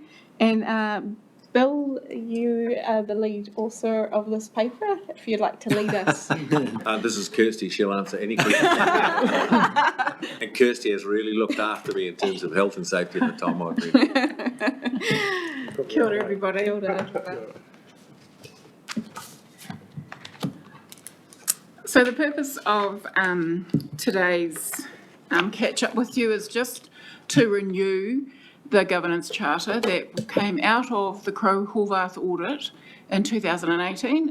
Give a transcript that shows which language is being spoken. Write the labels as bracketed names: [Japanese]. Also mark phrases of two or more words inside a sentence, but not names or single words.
[English] And Bill, you are the lead author of this paper, if you'd like to lead us. This is Kirsty. She'll answer any questions. And Kirsty has really looked after me in terms of health and safety in the time I've been here. [Māori] Kia ora, everybody. Kia ora. [English] So the purpose of today's catch-up with you is just to renew the governance charter that came out of the Crowe-Horvath audit in 2018.